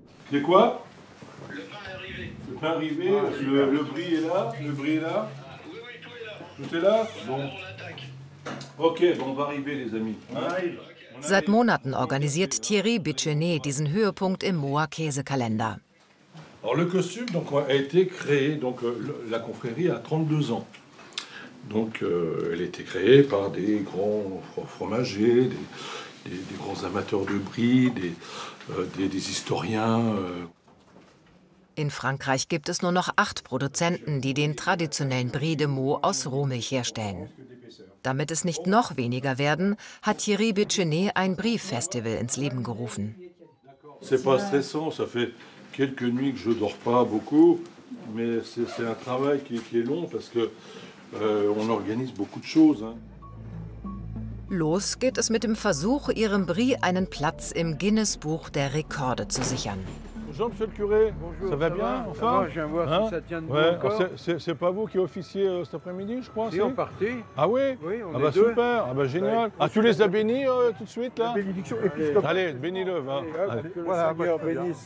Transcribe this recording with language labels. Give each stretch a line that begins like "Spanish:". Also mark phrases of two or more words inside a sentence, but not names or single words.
French: C'est quoi? Le pain est arrivé. Le pain est arrivé, le brie est là, le brie est là. Oui, tout est là. Tout est là? Bon. Ok, bon, on va arriver, les amis. On arrive.
German: Seit Monaten organisiert Thierry Bichenet diesen Höhepunkt im Moa Käsekalender.
French: Alors le costume donc, a été créé, donc la confrérie a 32 ans. Donc elle a été créée par des grands fromagers, des grands amateurs de brie, des historiens.
German: In Frankreich gibt es nur noch 8 Produzenten, die den traditionellen Brie de Meaux aus Rohmilch herstellen. Damit es nicht noch weniger werden, hat Thierry Bichenet ein Brie-Festival ins Leben gerufen.
French: C'est pas stressant, ça fait quelques nuits que je dors pas beaucoup, mais c'est un travail qui est long parce que on organise beaucoup de choses. Hein.
German: Los geht es mit dem Versuch, ihrem Brie einen Platz im Guinness-Buch der Rekorde zu sichern.
French: Bonjour, monsieur le curé. Bonjour, ça va bien? Enfin, je viens voir si ça tient debout encore. C'est pas vous qui officiez cet après-midi, je crois? Si, on partait. Ah oui? Oui, on ah est bah deux. Super, ah bah génial. Ah, tu les as bénis tout de suite, là? La bénédiction épiscopale. Allez, bénis-le, va. Allez, que le Seigneur bénisse.